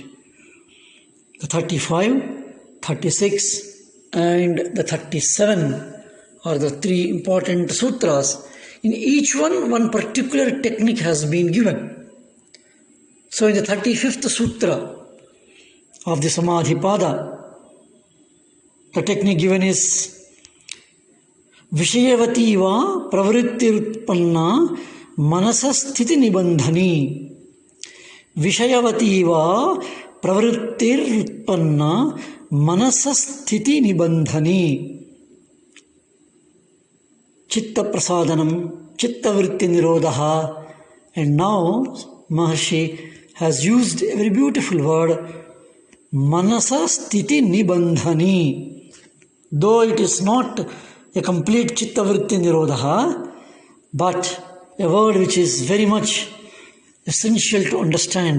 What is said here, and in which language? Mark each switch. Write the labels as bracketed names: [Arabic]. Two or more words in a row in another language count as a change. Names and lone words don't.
[English] The 35, 36, and the 37 are the 3 important sutras. In each one particular technique has been given. So in the 35th Sutra of the Samadhi Pada, the technique given is [Sanskrit] Vishayavati va pravrittirutpanna manasasthiti nibandhani. Vishayavati va pravrittirutpanna manasasthiti nibandhani. Chitta Prasadanam, Chitta Vritti Nirodha. [English] And now Maharshi has used a very beautiful word, [Sanskrit] Manasa Sthiti Nibandhani. [English] Though it is not a complete [Sanskrit] Chitta Vritti Nirodha, [English] but a word which is very much essential to understand.